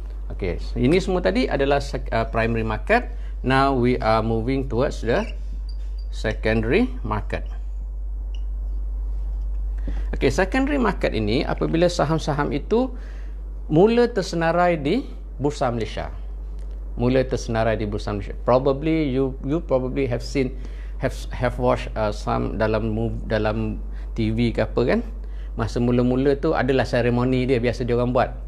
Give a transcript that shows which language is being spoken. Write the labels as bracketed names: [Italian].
[Malay] Okey, ini semua tadi adalah primary market. [English] Now we are moving towards the secondary market. [Malay] Okey, secondary market ini apabila saham-saham itu mula tersenarai di Bursa Malaysia. Mula tersenarai di Bursa Malaysia. [English] Probably you probably have seen, have watched some [Malay] dalam TV ke apa kan. Masa mula-mula tu adalah seremoni dia, biasa dia orang buat.